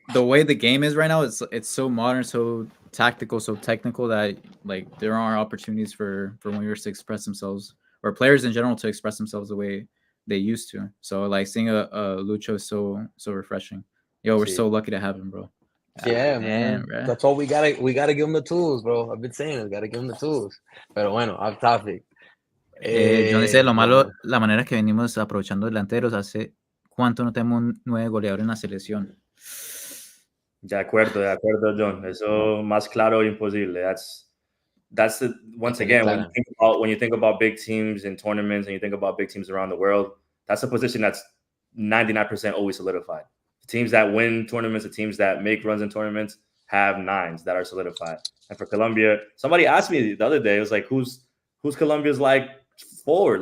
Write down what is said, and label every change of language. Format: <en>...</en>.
<en>The way the game is right now, it's so modern, so tactical, so technical that like there are opportunities for wingers to express themselves or players in general to express themselves the way they used to. So like seeing a Lucho is so refreshing. Yo, we're so lucky to have him, bro. Yeah, man. That's all we gotta give him the tools, bro. I've been saying we gotta give him the tools.</en> <es>Pero bueno,</es> <en>off topic.</en> <es>Yo no sé, lo malo, la manera que venimos aprovechando delanteros, hace cuánto no tenemos un 9 goleador en la selección. De acuerdo, John. Eso más claro imposible.</es> <en>That's the once again when you think about big teams in tournaments and you think about big teams around the world, that's a position that's 99% always solidified. The teams that win tournaments, the teams that make runs in tournaments have 9s that are solidified. And for Colombia, somebody asked me the other day, it was like, who's Colombia's like forward?</en>